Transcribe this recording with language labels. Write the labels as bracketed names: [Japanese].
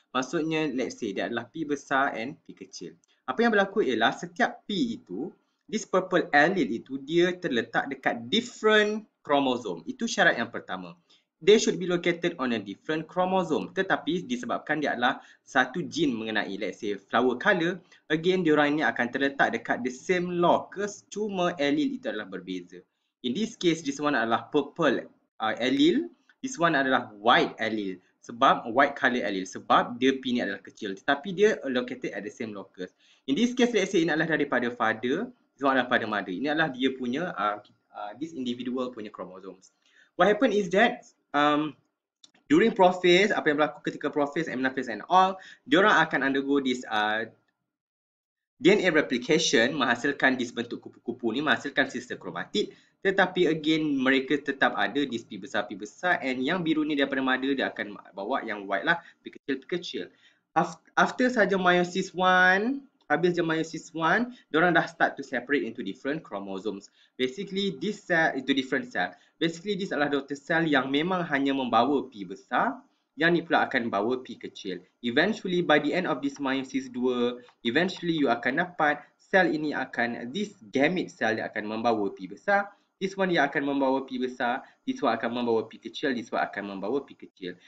[Malay] Maksudnya [English] let's say [Malay] dia adalah P besar and P kecil. Apa yang berlaku ialah setiap P itu, [English] this purple allele [Malay] itu dia terletak dekat [English] different chromosome. [Malay] Itu syarat yang pertama. [English] They should be located on a different chromosome. [Malay] Tetapi disebabkan dia adalah satu gene mengenai [English] let's say flower color, [Malay] again diorang ini akan terletak dekat [English] the same locus, [Malay] cuma allele itu adalah berbeza. [English] In this case, this one adalah purple allele, this one adalah white allele. [Malay] Sebab white color allele, sebab dia P ni adalah kecil, tetapi dia [English] located at the same locus. In this case, let's say [Malay] ini adalah daripada [English] father, this one adalah pada mother. [Malay] Ini adalah dia punya this individual punya chromosomes. [English] What happen is that during prophase, [Malay] apa yang berlaku ketika prophase [English] and anaphase and all, diorang akan undergo this DNA replication, [Malay] menghasilkan this bentuk kupu-kupu ni, [English] menghasilkan sister kromatik. [Malay] Tetapi again mereka tetap ada this P besar and yang biru ni daripada mother dia akan bawa yang white lah, P kecil. [English] After saja meiosis 1, [Malay] habis je meiosis 1, diorang dah [English] start to separate into different chromosomes. Basically this cell into different cell. [Malay] Basically this adalah daughter cell yang memang hanya membawa P besar, yang ni pula akan bawa P kecil. [English] Eventually by the end of this meiosis 2, [Malay] eventually you akan dapat sel ini akan, [English] this gamete cell [Malay] dia akan membawa P besar, this one dia akan membawa P besar, this one akan membawa P kecil, this one akan membawa P kecil.